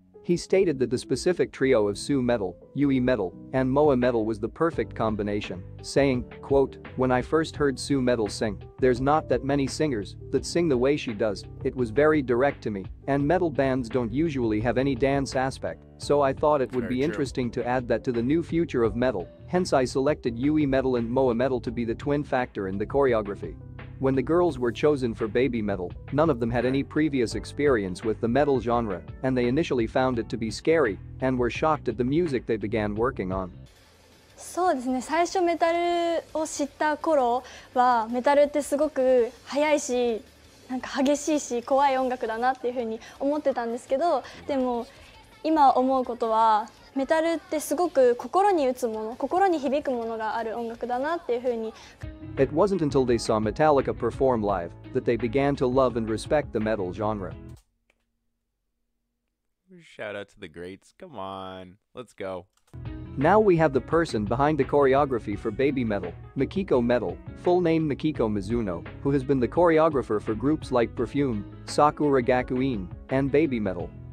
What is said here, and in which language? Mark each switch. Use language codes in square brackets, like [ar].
[en] He stated that the specific trio of Sue Metal, Yui Metal, and Moa Metal was the perfect combination, saying, quote, "When I first heard Sue Metal sing, there's not that many singers that sing the way she does, it was very direct to me, and metal bands don't usually have any dance aspect, so I thought it would be interesting to add that to the new future of metal, hence I selected Yui Metal and Moa Metal to be the twin factor in the choreography." When the girls were chosen for Babymetal, none of them had any previous experience with the metal genre, and they initially found it to be scary and were shocked at the music they began working on. [ja] そうですね、最初メタルを知った頃はメタルってすごく速いし、なんか激しいし怖い音楽だなっていうふうに思ってたんですけど、でも今思うことはメタルってすごく心に打つもの、心に響くものがある音楽だなっていうふうに。 [en] It wasn't until they saw Metallica perform live that they began to love and respect the metal genre. Shout out to the greats. Come on, let's go. Now we have the person behind the choreography for Babymetal, Mikiko Metal, full name Mikiko Mizuno, who has been the choreographer for groups like Perfume, Sakura Gakuin, and Babymetal.